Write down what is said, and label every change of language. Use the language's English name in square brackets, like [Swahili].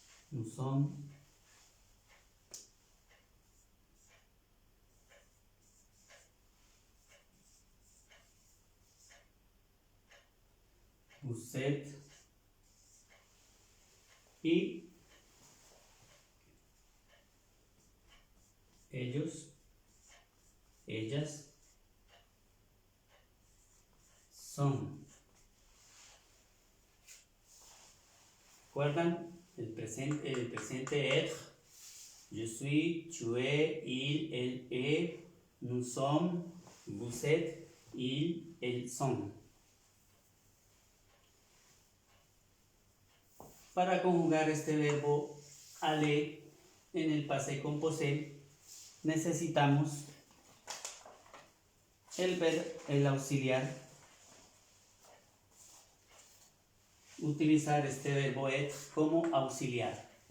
[French] Nous sommes, vous êtes, [Spanish] y ellos, ellas, son. ¿Recuerdan el presente être? [French] Je suis, tu es, il, elle est, nous sommes, vous êtes, ils, elles sont. [Spanish] Para conjugar este verbo aller en el passé composé, necesitamos el auxiliar, utilizar este verbo être como auxiliar.